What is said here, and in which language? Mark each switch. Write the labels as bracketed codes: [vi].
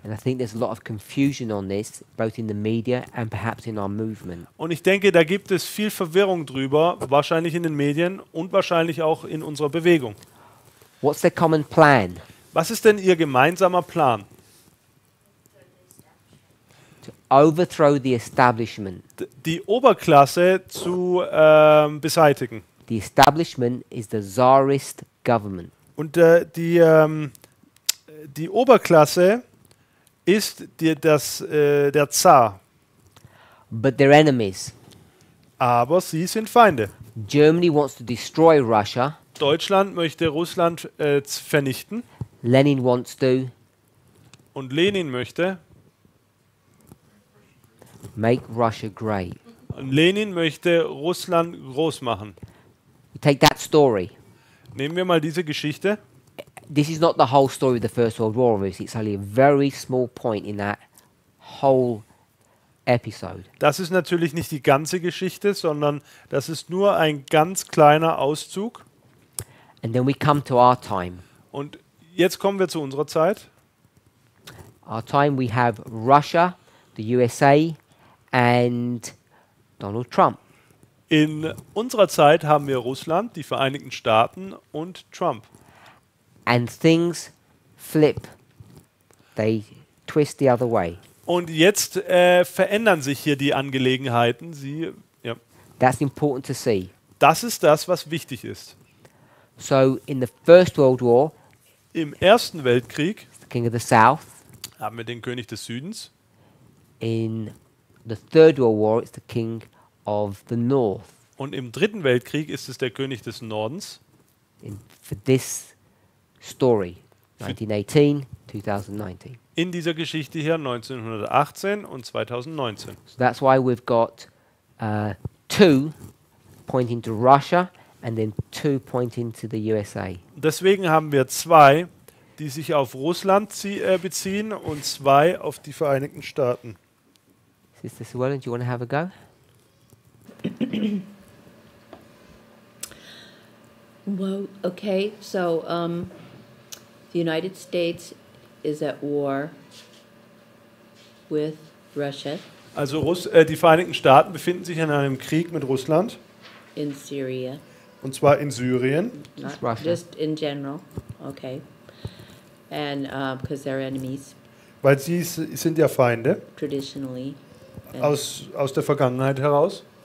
[en] And I think there's a lot of confusion on this, both in the media and perhaps in our movement. [de] Und ich denke, da gibt es viel Verwirrung drüber, wahrscheinlich in den Medien und wahrscheinlich auch in unserer Bewegung. [en] What's their common plan? [de] Was ist denn Ihr gemeinsamer Plan? [en] To overthrow the establishment. [de] Die Oberklasse zu beseitigen. [en] The establishment is the Tsarist government. [de] Und die Oberklasse ist der Zar. [en] But they're enemies. [de] Aber sie sind Feinde. [en] Germany wants to destroy Russia. [de] Deutschland möchte Russland vernichten. [en] Lenin wants to [de] Und Lenin möchte. [en] make Russia great. [de] Und Lenin möchte Russland groß machen. [en] You take that story. [de] Nehmen wir mal diese Geschichte. [en] This is not the whole story of the First World War, obviously. It's only a very small point in that whole episode. [de] Das ist natürlich nicht die ganze Geschichte, sondern das ist nur ein ganz kleiner Auszug. [en] And then we come to our time. [de] Und jetzt kommen wir zu unserer Zeit. [en] Our time, we have Russia, the USA, and Donald Trump. [de] In unserer Zeit haben wir Russland, die Vereinigten Staaten und Trump. [en] And things flip. They twist the other way. [de] Und jetzt verändern sich hier die Angelegenheiten. [en] That's important to see. [de] Das ist das, was wichtig ist. [en] So in the First World War, [de] Im Ersten Weltkrieg [en] the King of the South. [de] haben wir den König des Südens. [en] In the Third World War, it's the King of the North. [de] Und im Dritten Weltkrieg ist es der König des Nordens. [en] For this story, 1918, 2019. [de] In dieser Geschichte hier 1918 und 2019. [en] So that's why we've got two pointing to Russia and then two pointing to the USA. [de] Deswegen haben wir zwei, die sich auf Russland beziehen und zwei auf die Vereinigten Staaten. [en] Sister Suellen, do you want to have a go? Well, okay, so the United States is at war with Russia [de] Also die Vereinigten Staaten befinden sich in einem Krieg mit Russland, [en] in Syria, [de] und zwar in Syrien. [en] not Russia. just in general, okay, and because they're enemies [de] Weil sie sind ja Feinde [en] traditionally. And [de] aus der Vergangenheit heraus.